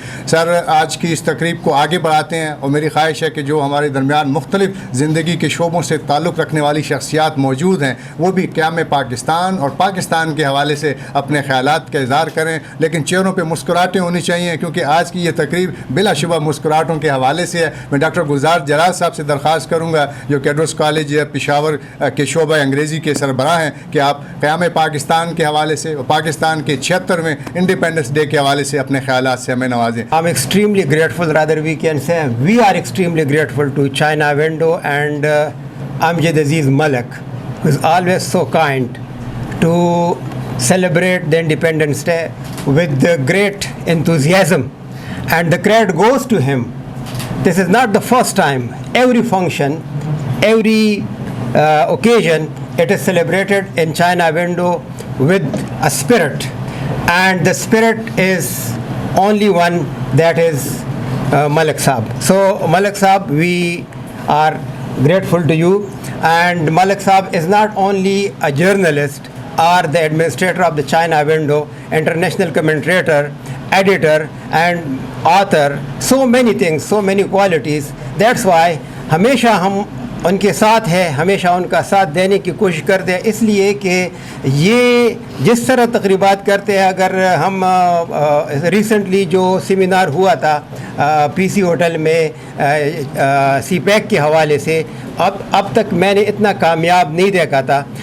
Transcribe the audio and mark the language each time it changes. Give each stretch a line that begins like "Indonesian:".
Urdu: سر آج کی اس تقریب کو آگے بڑھاتے ہیں, اور میری خواہش ہے کہ جو ہمارے درمیان مختلف زندگی کے شعبوں سے تعلق رکھنے والی شخصیات موجود ہیں, وہ بھی قیام پاکستان اور پاکستان کے حوالے سے اپنے خیالات کا اظہار کریں, لیکن چہروں پہ مسکراہٹیں ہونی چاہیے, کیونکہ آج کی یہ تقریب بلا شبہ مسکراہٹوں کے حوالے سے ہے. میں ڈاکٹر گلزار جراد صاحب سے درخواست کروں گا, جو کیڈروس کالج پشاور کے شعبہ انگریزی کے سربراہ ہیں, کہ آپ قیام پاکستان کے حوالے سے اور پاکستان کے 76ویں انڈیپینڈنس ڈے کے حوالے سے اپنے خیالات سے ہمیں نوازیں.
English: I'm extremely grateful, rather we can say we are extremely grateful to China Window and Amjad Aziz Malik, who is always so kind to celebrate the Independence Day with the great enthusiasm, and the credit goes to him. This is not the first time. Every function, every occasion, it is celebrated in China Window with a spirit, and the spirit is only one, that is Malik Saab. So Malik Saab, we are grateful to you, and Malik Saab is not only a journalist or the administrator of the China Window, international commentator, editor and author, so many things, so many qualities. That's why
Urdu: ہمیشہ ہم ان کے ساتھ ہیں, ہمیشہ ان کا ساتھ دینے کی کوشش کرتے ہیں, اس لیے کہ یہ جس طرح تقریبات کرتے ہیں. اگر ہم ریسنٹلی جو سیمینار ہوا تھا پی سی ہوٹل میں سی پیک کے حوالے سے, اب تک میں نے اتنا کامیاب نہیں دیکھا تھا.